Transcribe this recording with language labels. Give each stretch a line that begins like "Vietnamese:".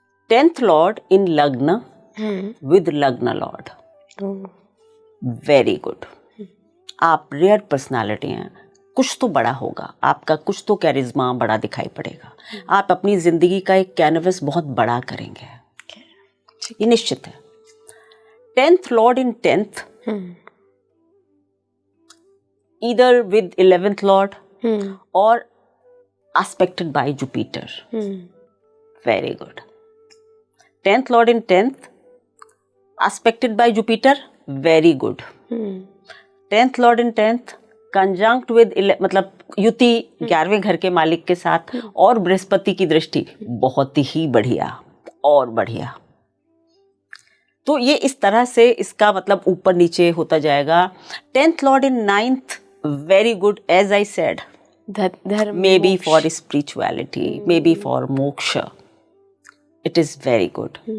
English: 10th lord in lagna with lagna lord, very good.
Hindi: आप रेयर पर्सनालिटी हैं, कुछ तो बड़ा होगा आपका, कुछ तो कैरिज्मा बड़ा दिखाई पड़ेगा। आप अपनी जिंदगी का एक कैनवस बहुत बड़ा करेंगे, ये निश्चित है।
English: 10th lord in 10th either with 11th lord और aspected by Jupiter, very good। 10th lord in 10th aspected by Jupiter, very good। 10th lord in 10th conjunct with
Hindi: मतलब युति 11वें घर के मालिक के साथ और बृहस्पति की दृष्टि, बहुत ही बढ़िया और बढ़िया। तो ये इस तरह से इसका मतलब ऊपर नीचे होता जाएगा।
English: 10th lord in 9th, very good as I said, maybe for spirituality, maybe for moksha, it is very good।